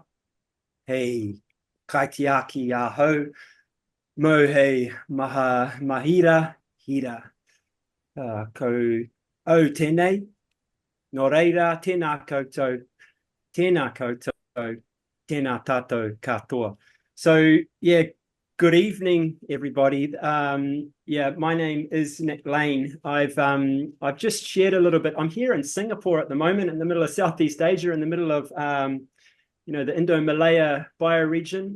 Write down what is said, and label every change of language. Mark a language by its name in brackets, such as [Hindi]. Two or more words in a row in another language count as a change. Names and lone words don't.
[Māori] Hei kaitiaki ahau. Mo hei mahira hira. Ko au tēnei. Nō reira, tēnā koutou, tēnā tātou katoa. [English] So, yeah, good evening, everybody. Yeah, my name is Nick Lane. I've just shared a little bit. I'm here in Singapore at the moment, in the middle of Southeast Asia, in the middle of, the Indomalaya bioregion.